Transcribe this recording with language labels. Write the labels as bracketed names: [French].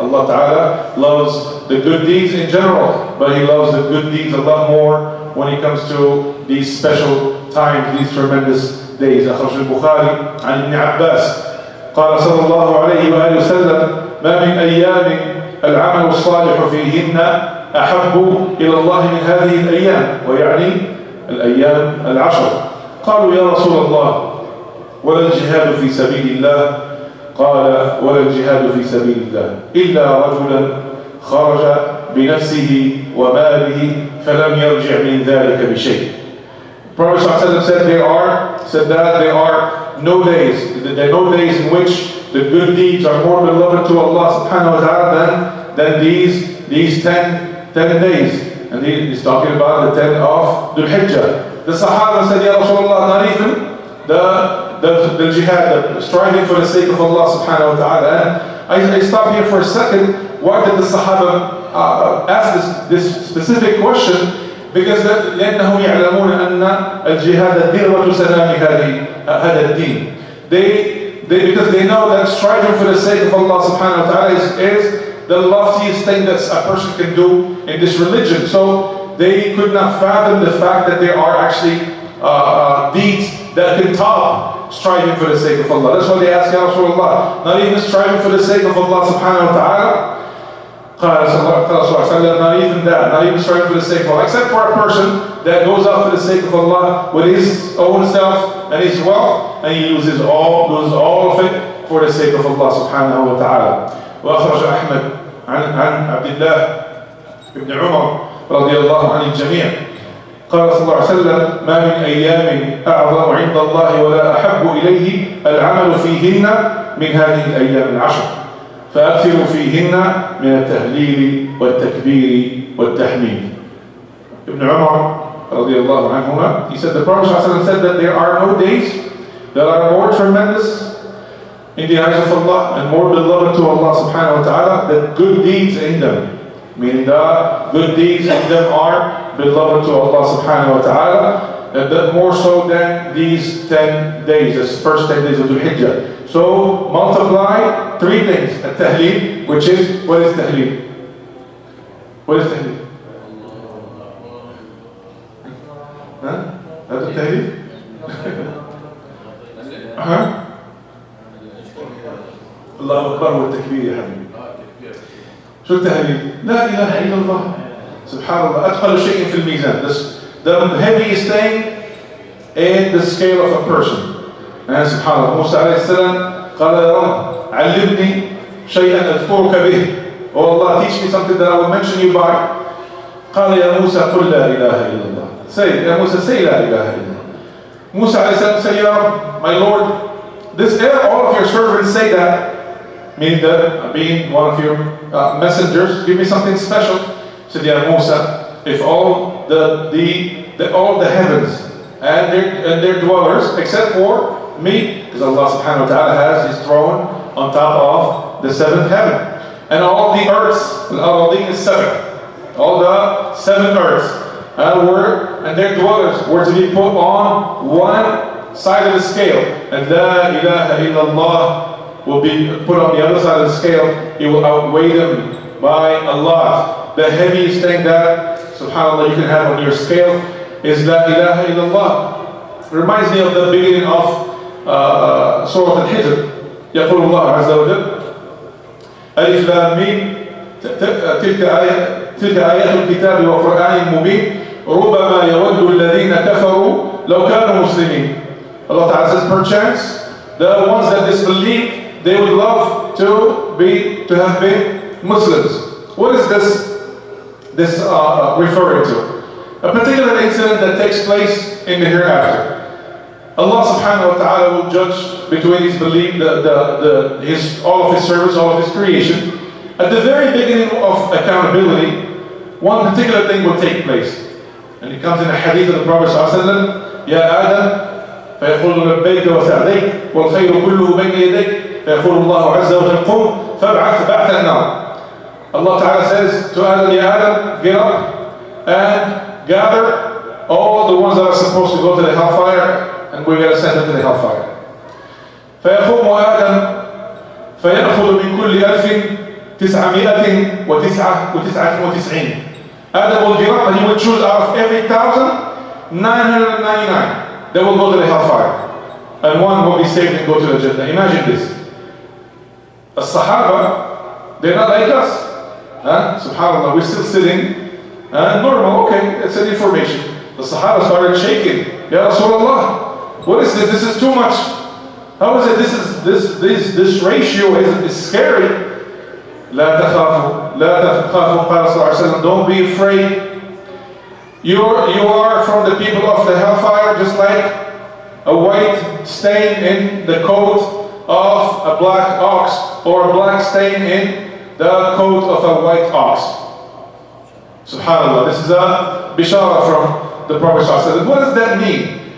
[English] Allah Ta'ala loves the good deeds in general, but He loves the good deeds a lot more when it comes to these special times, these tremendous days. [Arabic] أخرج البخاري عن ابن عباس قال صلى الله عليه وآله وسلم ما من أيام العمل الصالح فيهن أحب إلى الله من هذه الأيام، ويعني الأيام العشر. قالوا يا رسول الله ولا الجهاد في سبيل الله؟ قال ولا الجهاد في سبيل الله إلا رجلا خرج بنفسه وماله فلم يرجع من ذلك بشيء. [English] Prophet ﷺ said that there are no days in which the good deeds are more beloved to Allah subhanahu wa ta'ala than these 10 days. And he's talking about the 10 of Dhul Hijjah. The Sahaba said, Ya Rasulullah, not even the jihad, the striving for the sake of Allah subhanahu wa ta'ala. And I stop here for a second. Why did the Sahaba ask this specific question? Because [Arabic] لأنهم يعلمون أن الجهاد ذروة سلام هذا الدين. [English] Because they know that striving for the sake of Allah subhanahu wa ta'ala is the loftiest thing that a person can do in this religion. So they could not fathom the fact that there are actually deeds that can top striving for the sake of Allah. That's why they ask, Ya Rasulullah, not even striving for the sake of Allah subhanahu wa ta'ala. Not even that, not even striving for the sake of Allah, except for a person that goes out for the sake of Allah with his own self and his wealth, and he loses all of it for the sake of Allah subhanahu wa ta'ala. [Arabic] وأخرج أحمد عن عبد الله بن عمر رضي الله عن الجميع قال صلى الله عليه وسلم ما من أيام أعظم عند الله ولا أحب إليه العمل فيهن من هذه الأيام العشر فأكثروا فيهن من التهليل والتكبير والتحميد. [English] Ibn Umar [Arabic] رضي الله عنهما, [English] he said the Prophet ﷺ said that there are no days that are more tremendous in the eyes of Allah and more beloved to Allah subhanahu wa ta'ala than good deeds in them. Meaning that good deeds in them are beloved to Allah subhanahu wa ta'ala, and that more so than these 10 days, this first 10 days of Dhul Hijjah. So multiply 3 things. At-Tahleel, which is, what is Tahleel? What is Tahleel? That's a Tahleel? [Arabic] الله أكبر والتكبير يا حبيبي. شو التهليل؟ لا إله إلا الله. سبحان الله. أثقل شيء في الميزان. [English] The heaviest thing in the scale of a person. And [Arabic] سبحان الله. موسى عليه السلام قال يا رب علمني شيئا أذكرك به. [English] Oh Allah, teach me something that I will mention you by. [Arabic] قال يا موسى قل لا إله إلا الله. [English] Say, [Arabic] يا موسى, [English] say [Arabic] لا إله إلا الله. [English] Musa عليه السلام say, Ya Rab, my Lord, all of your servants say that, meaning that being one of your messengers, give me something special. Said, Ya Musa, if all all the heavens and their dwellers, except for me, because Allah subhanahu wa ta'ala has His throne on top of the seventh heaven, and all the earths, al-Aradeen is seven, all the seven earths, and their dwellers were to be put on one side of the scale, and La ilaha illallah will be put on the other side of the scale. It will outweigh them by a lot. The heaviest thing that, subhanAllah, you can have on your scale is La ilaha illallah. It reminds me of the beginning of Surah Al-Hijjah. [Arabic] يقول الله عز وجل ألف لام ميم تلك آيات الكتاب وقرآن مبين ربما يود الذين كفروا لو كانوا مسلمين. [English] Allah Ta'ala says, perchance the ones that disbelieve, they would love to have been Muslims. What is this referring to? A particular incident that takes place in the hereafter. Allah Subhanahu wa Ta'ala will judge between His belief, all of His service, all of His creation. At the very beginning of accountability, one particular thing will take place. And it comes in a hadith of the Prophet ﷺ, Ya Adam, [Arabic] فيقول لبيك وسعديك والخير كله بين يديك فيقول الله عز وجل قم فابعث بعث النار. [English] Allah Ta'ala says to Adam, Ya Adam, get up and gather all the ones that are supposed to go to the hellfire, and we're going to send them to the hellfire. [Arabic] فيقوم آدم فيأخذ من كل 1999. [English] Adam will get up and he will choose out of every 1,999 that will go to the hellfire, and one will be saved and go to the Jannah. Imagine this. The Sahaba, they're not like us. Subhanallah, we're still sitting. Normal, okay, it's an information. The Sahaba started shaking. Ya Rasulullah, what is this? This is too much. How is it? This ratio is scary. [Arabic] لا تخافوا قال صلى الله عليه وسلم, [English] don't be afraid. You are from the people of the hellfire, just like a white stain in the coat of a black ox, or a black stain in the coat of a white ox. Subhanallah, this is a bishara from the Prophet ﷺ. What does that mean?